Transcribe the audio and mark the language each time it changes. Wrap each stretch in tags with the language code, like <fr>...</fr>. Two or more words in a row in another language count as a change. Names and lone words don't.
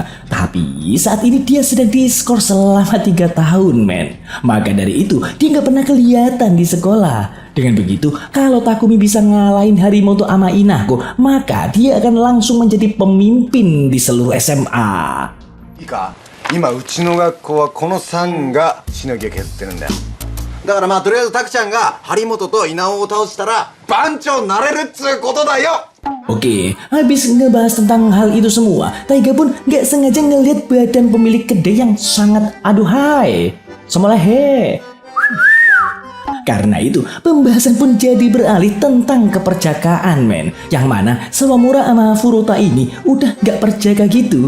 <id>Tapi saat ini dia sedang diskor selama 3 tahun men. Maka dari itu dia gak pernah kelihatan di sekolah. Dengan begitu kalau Takumi bisa ngalahin Harimoto sama Inako, maka dia akan langsung menjadi pemimpin di seluruh SMA. Ika,</id> <ja>今うちの学校はこの3がしのぎを削ってるんだよ。だからとりあえずタクちゃんが張本と稲尾を倒したら番長になれるっつうことだよ.</ja> <id>Oke, habis ngebahas tentang hal itu semua, Taiga pun gak sengaja ngelihat badan pemilik kedai yang sangat aduhai. Semalehe. Karena itu, pembahasan pun jadi beralih tentang keperjakaan men. Yang mana Sawamura sama Furuta ini udah gak perjaka gitu.</id>